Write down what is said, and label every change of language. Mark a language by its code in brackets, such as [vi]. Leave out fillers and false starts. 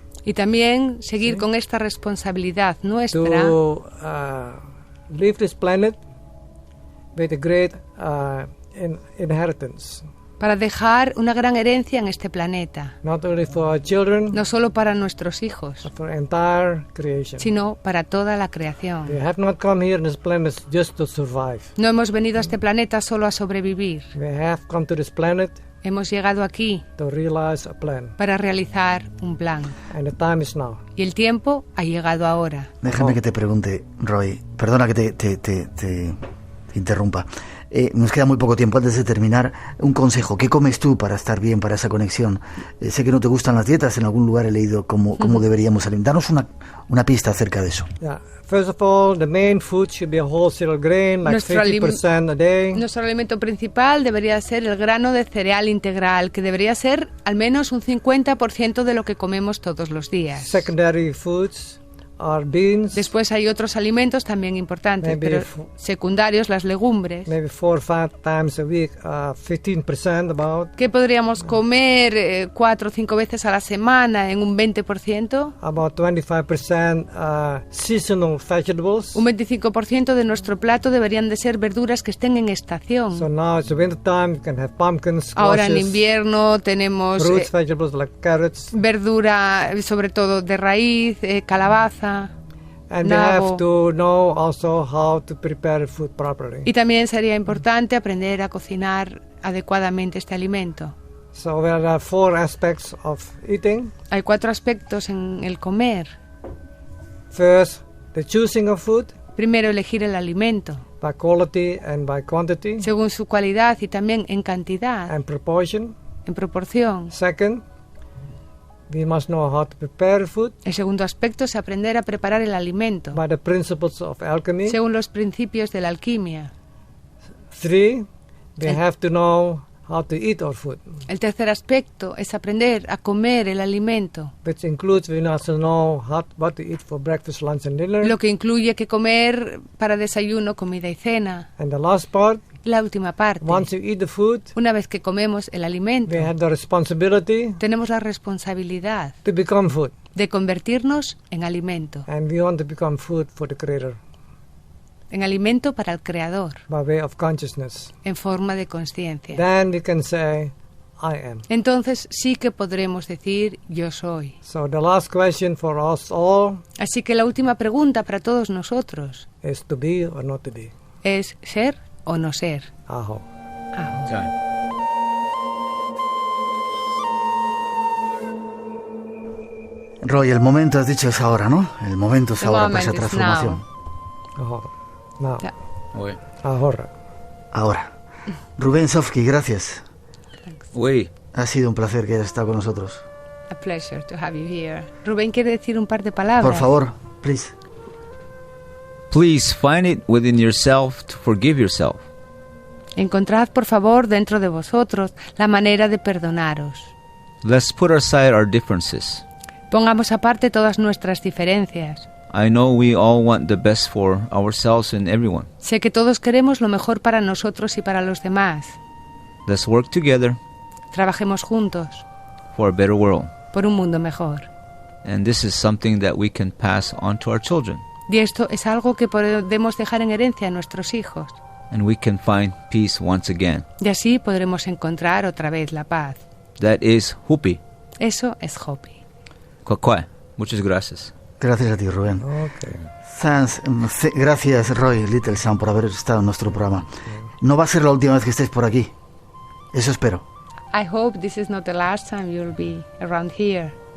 [es] Y también seguir con esta responsabilidad nuestra [en] to leave this planet with a great inheritance, [es] para dejar una gran herencia en este planeta. [en] not only for our children, [es] No solo para nuestros hijos, [en] but for entire creation. [es] sino para toda la creación. [en] We have not come here in this planet just to survive. [es] No hemos venido a este planeta solo a sobrevivir. [en] We have come to this planet [es] Hemos llegado aquí [en] to realize a plan, [es] para realizar un plan. [en] and the time is now. [es] Y el tiempo ha llegado ahora. Déjame que te pregunte, Roy, perdona que te interrumpa. Nos queda muy poco tiempo antes de terminar. Un consejo, ¿qué comes tú para estar bien, para esa conexión? Sé que no te gustan las dietas, en algún lugar he leído cómo deberíamos alimentarnos. Una pista acerca de eso. [en] Yeah. First of all, the main food should be a whole cereal grain, like [es] Nuestro [en] 50% a day. [es] Nuestro alimento principal debería ser el grano de cereal integral, que debería ser al menos un 50% de lo que comemos todos los días. [en] Secondary foods are beans, [es] Después hay otros alimentos también importantes, [en] Maybe [es] pero secundarios, las legumbres. [en] maybe 4 or 5 times a week, 15% about. [es] ¿Qué podríamos comer 4 o 5 veces a la semana en un 20%? [en] About 25% seasonal vegetables. [es] Un 25% de nuestro plato deberían de ser verduras que estén en estación. [en] So now it's the winter time, you can have pumpkins, [es] Ahora en [en] squashes, [es] invierno tenemos [en] roots vegetables like carrots. [es] verdura, sobre todo de raíz, calabaza. [en] And we [es] nabo. [en] have to know also how to prepare food properly. [es] Y también sería importante aprender a cocinar adecuadamente este alimento. [en] So there are 4 aspects of eating. [es] Hay 4 aspectos en el comer. [en] First, the choosing of food [es] Primero, elegir el alimento, [en] by quality and by quantity [es] según su cualidad y también en cantidad, [en] and proportion. [es] en proporción. [en] Second, we must know how to prepare food [es] El segundo aspecto es aprender a preparar el alimento, [en] by the principles of alchemy. [es] según los principios de la alquimia. [en] 3, we have to know how to eat our food, [es] El tercer aspecto es aprender a comer el alimento, [en] which includes we also know what to eat for breakfast, lunch and dinner. [es] lo que incluye que comer para desayuno, comida y cena. [en] And the last part, [es] La última parte, [en] once you eat the food, [es] una vez que comemos el alimento, [en] we have the responsibility [es] tenemos la responsabilidad [en] to become food. [es] de convertirnos en alimento. [en] And we want to become food for the Creator. [es] en alimento para el Creador, [en] by way of consciousness. [es] en forma de conciencia. [en] Then we can say, I am. [es] Entonces sí que podremos decir yo soy. [en] So the last question for us all [es] Así que la última pregunta para todos nosotros [en] is to be or not to be. [es] es ¿ser o no ser? Aho. Roy, el momento, has dicho, es ahora, ¿no? El momento es [en] The [es] ahora para esa [en] moment is [es] transformación. Ahora. [en] Now. [es] Ya. [fr] Oui. [es] Ahora. Ahora. Rubén Sofki, gracias. [fr] Oui. [es] Ha sido un placer que hayas estado con nosotros. [en] A pleasure to have you here. [es] Rubén quiere decir un par de palabras. Por favor, [en] please. Please find it within yourself to forgive yourself. [es] Encontrad, por favor, dentro de vosotros la manera de perdonaros. [en] Let's put aside our differences. [es] Pongamos aparte todas nuestras diferencias. [en] I know we all want the best for ourselves and everyone. [es] Sé que todos queremos lo mejor para nosotros y para los demás. [en] Let's work together [es] Trabajemos juntos [en] for a better world. [es] por un mundo mejor. [en] And this is something that we can pass on to our children. [es] Y esto es algo que podemos dejar en herencia a nuestros hijos. [en] And we can find peace once again. [es] Y así podremos encontrar otra vez la paz. [en] That is Hupi. [es] Eso es Hopi. Kwakwa. Muchas gracias. Gracias a ti, Rubén. [en] Okay. [es] Gracias, Roy Littlesand, por haber estado en nuestro programa. No va a ser la última vez que estés por aquí. Eso espero. [en] I hope this is not the last time you'll be around here.